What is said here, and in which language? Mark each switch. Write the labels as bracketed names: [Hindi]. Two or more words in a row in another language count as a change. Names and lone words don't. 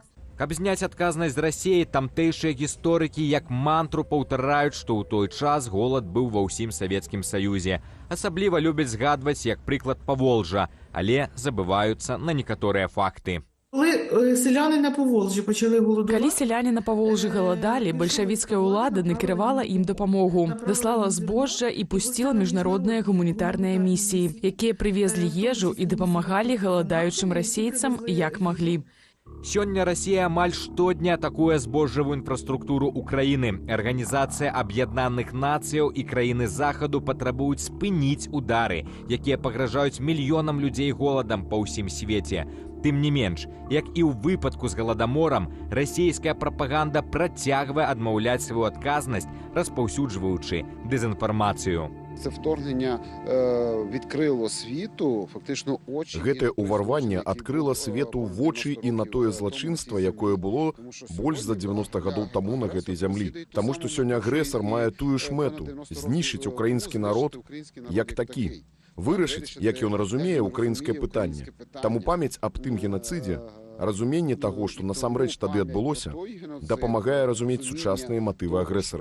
[Belarusian] Каб зняць адказнасць з Расіі, тамтэйшыя гісторыкі як мантру паўтараюць, што ў той час голад быў ва ўсім Савецкім Саюзе. Асабліва любяць згадваць як прыклад Паволжжа, але забываюцца на некаторыя факты. [Ukrainian] Коли селяни на Поволжі почали голодувати... [Belarusian] Калі селяне на Паволжжы галадалі, бальшавіцкая ўлада накіравала ім дапамогу, даслала збожжа і пусціла міжнародныя гуманітарныя місіі, якія прывезлі ежу і дапамагалі галадаючым расейцам як маглі. Сёння Расія амаль штодня атакуе збожжавую інфраструктуру Украіны. Арганізацыя Аб'яднаных Нацыяў і краіны Захаду патрабуюць спыніць удары, якія пагражаюць мільёнам людзей голадам па ўсім свеце. Тым не менш, як і ў выпадку з галадаморам, расійская прапаганда працягвае адмаўляць сваю адказнасць, распаўсюджваючы дэзінфармацыю. [Ukrainian] Це вторгнення відкрило світу фактично очі. [Belarusian] Гэтае ўварванне адкрыла свету вочы і на тое злачынства, якое было больш за 90 гадоў таму на гэтай зямлі. Таму што сёння агрэсар мае тую ж мэту – знішчыць украінскі народ як такі. Вырашыць, як ён разумее украінскае пытанне. Таму памяць аб тым генацыдзе, разуменне таго, што насамрэч тады адбылося, дапамагае разумець сучасныя матывы агрэсара.